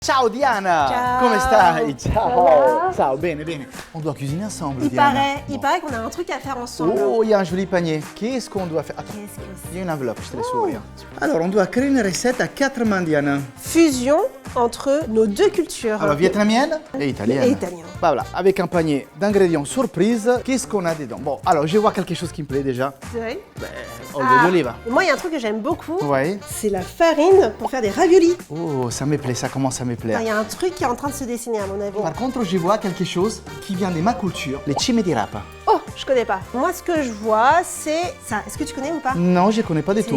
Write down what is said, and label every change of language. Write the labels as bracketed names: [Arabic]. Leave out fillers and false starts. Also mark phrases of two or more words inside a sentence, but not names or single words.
[Italian] Ciao Diana! Ciao! Come stai? Ciao! [French] Ça va? [Italian] Ciao, bene, bene. [French] On doit cuisiner ensemble, Il Diana. paraît qu'on a un truc à faire ensemble. Oh, il y a un joli panier. Qu'est-ce qu'on doit faire? Attends, Qu'est-ce que il y a une enveloppe, je te laisse Oh. ouvrir. Alors, on doit créer une recette à 4 mains, Diana. Fusion entre nos deux cultures. Alors, vietnamienne et italienne. Et italienne. Bah voilà, avec un panier d'ingrédients surprise, qu'est-ce qu'on a dedans? Bon, alors, je vois quelque chose qui me plaît déjà. Ouais. [Italian] Olio d'oliva. [French] Moi, il y a un truc que j'aime beaucoup. Ouais. C'est la farine pour faire des raviolis. Oh, ça me plaît, ça commence à me plaire. Il y a un truc qui est en train de se dessiner à mon avis. Par contre, je vois quelque chose qui vient de ma culture, les [Italian] cime di rapa. [French] Oh, je connais pas. Moi, ce que je vois, c'est ça. Est-ce que tu connais ou pas? Non, je connais pas du